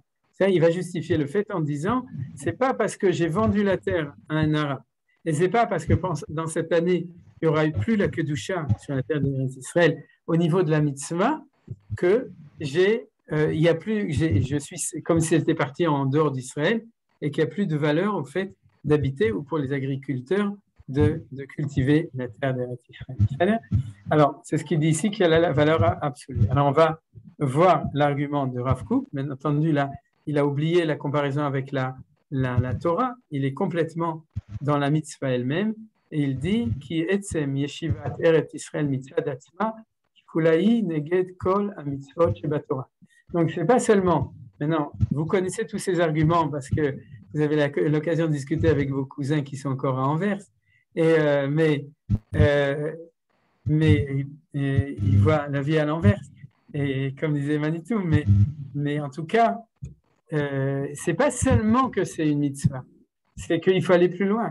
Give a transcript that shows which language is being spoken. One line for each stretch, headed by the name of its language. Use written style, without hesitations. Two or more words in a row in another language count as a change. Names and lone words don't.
French: Il va justifier le fait en disant, c'est pas parce que j'ai vendu la terre à un arabe, et c'est pas parce que dans cette année, il n'y aura eu plus la kedusha sur la terre d'Israël au niveau de la mitzvah, que il y a plus, je suis comme si j'étais parti en dehors d'Israël, et qu'il n'y a plus de valeur au fait d'habiter ou pour les agriculteurs de cultiver la terre d'Eretz Israël. Alors, c'est ce qu'il dit ici, qu'il y a la valeur absolue. Alors, on va voir l'argument de Rav Kook. Bien entendu, là, il a oublié la comparaison avec la Torah. Il est complètement dans la mitzvah elle-même. Et il dit qui
Hebrew: עצם ישיבת ארץ ישראל מצוה דעצמה שקולה כנגד כל המצוות שבתורה.
French: Donc, c'est pas seulement. Maintenant, vous connaissez tous ces arguments parce que vous avez l'occasion de discuter avec vos cousins qui sont encore à Anvers. Mais ils voient la vie à l'envers. Et comme disait Manitou, mais en tout cas, c'est pas seulement que c'est une mitzvah, c'est qu'il faut aller plus loin.